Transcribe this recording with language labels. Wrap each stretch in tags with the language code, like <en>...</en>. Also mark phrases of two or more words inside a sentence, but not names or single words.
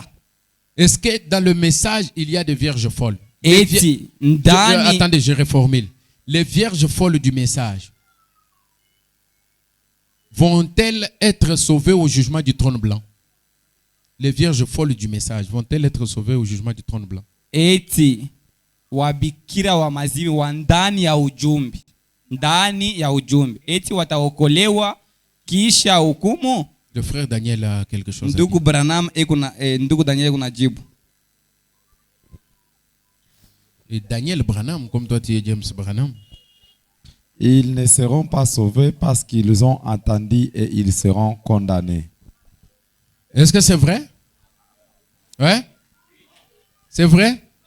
<fr>est-ce que dans le message, il y a des vierges folles? Les</fr> <sw>Eti</sw> <fr>attendez,</fr> <sw>ndani</sw> <fr>je reformule. Les vierges folles du message vont-elles être sauvées au jugement du trône blanc? Les vierges folles du message vont-elles être sauvées au jugement du trône blanc?</fr> <sw>eti wabikira wa mazimu wa ndani ya ujumbe. Ndani ya ujumbe. Eti wataokolewa kisha hukumu.</sw> <fr>Le frère Daniel a quelque chose à</fr> <sw>Ndugu</sw> <fr>dire.</fr> <sw>Branham ndugu Daniel kuna jibu.</sw> <fr>Et Daniel Branham, comme toi tu es James Branham. Ils ne seront pas sauvés parce qu'ils ont entendu et ils seront condamnés. Est-ce que c'est vrai? Ouais? C'est vrai?</fr>